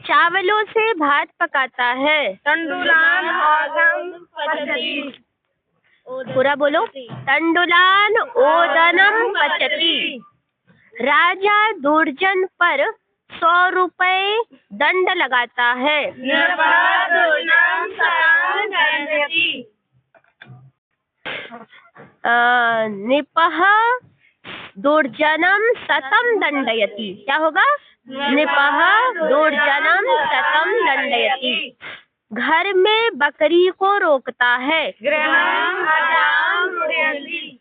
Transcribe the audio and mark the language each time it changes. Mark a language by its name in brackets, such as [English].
[Hindi] चावलों से भात पकाता है। [Sanskrit] तण्डुलान् ओदनं पचति। [Hindi] पूरा बोलो, [Sanskrit] तंडुलान ओदनम पचति। [Hindi] राजा दुर्जन पर 100 रुपए दंड लगाता है। [Sanskrit] नृपः दुर्जनं शतं दण्डयति। निपह दुर्जनम शतम दंडयति। [Hindi] क्या होगा? [Sanskrit] निपह दुर्जनम शतम दंडयति। [Hindi] घर में बकरी को रोकता है। [Sanskrit] गृहम् अजां रुणयति।